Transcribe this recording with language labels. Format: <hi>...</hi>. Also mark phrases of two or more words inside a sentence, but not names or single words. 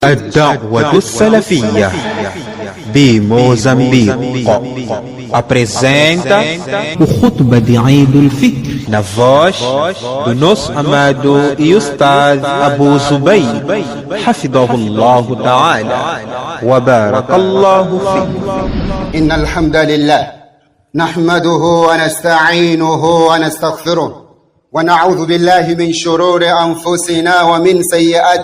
<ar>الدعوة السلفية بموزمبيق apresenta</ar> <pt>o Khutba de Eid al-Fitr na voz do nosso amado e Ustaz Abu Zubayr,</pt> <ar>حفظه الله تعالى وبارك الله فيه. إن الحمد لله نحمده ونستعينه ونستغفره ونعوذ بالله من شرور أنفسنا ومن سيئات</ar>